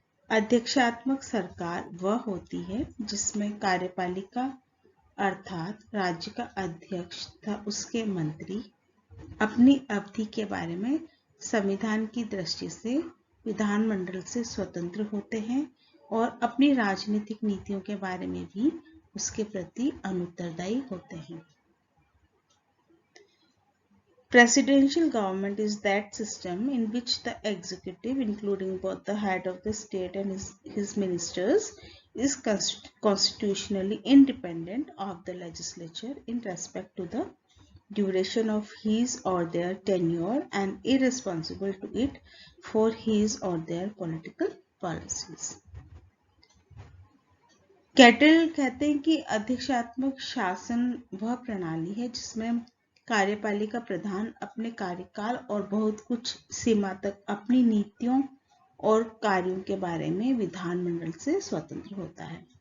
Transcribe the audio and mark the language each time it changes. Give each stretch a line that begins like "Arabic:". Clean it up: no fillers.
Hindi: अध्यक्षात्मक सरकार वह होती है जिसमें कार्यपालिका अर्थात राज्य का अध्यक्ष तथा उसके मंत्री अपनी अवधि के बारे में संविधान की दृष्टि से विधानमंडल से स्वतंत्र होते हैं और अपनी राजनीतिक नीतियों के बारे में भी उसके प्रति अनुत्तरदायी होते हैं।
English: Presidential government is that system in which the executive, including both the head of the state and his ministers, is constitutionally independent of the legislature in respect to the duration of his or their tenure and irresponsible to it for his or their political policies.
Hindi: Cattle कहते हैं कि अध्यक्षात्मक शासन वह प्रणाली है जिसमें कार्यपालिका प्रधान अपने कार्यकाल और बहुत कुछ सीमा तक अपनी नीतियों और कार्यों के बारे में विधानमंडल से स्वतंत्र होता है।